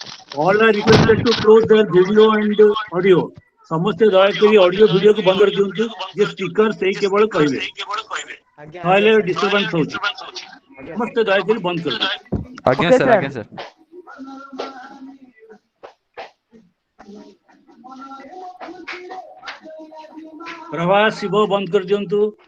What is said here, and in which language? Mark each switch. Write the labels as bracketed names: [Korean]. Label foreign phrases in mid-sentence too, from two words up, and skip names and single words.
[English] All are requested to close their video and audio. [Odia] ସମସ୍ତେ ଦୟାକରି ଅଡିଓ ଭିଡିଓକୁ ବନ୍ଦ କରିଦିଅନ୍ତୁ। ଯେ ସ୍ପିକର ସେଇ କେବଳ କହିବେ, ଆଜ୍ଞା ଆଜ୍ଞା ନହେଲେ ସାର୍ ଡିଷ୍ଟର୍ବାନ୍ସ ହଉଛି। ଆଜ୍ଞା ସାର୍ ସମସ୍ତେ ଦୟାକରି ବନ୍ଦ କରିଦିଅନ୍ତୁ। ଆଜ୍ଞା ସାର୍ ଆଜ୍ଞା ସାର୍। ପ୍ରଭାସ ଶିବ ବନ୍ଦ କରିଦିଅନ୍ତୁ।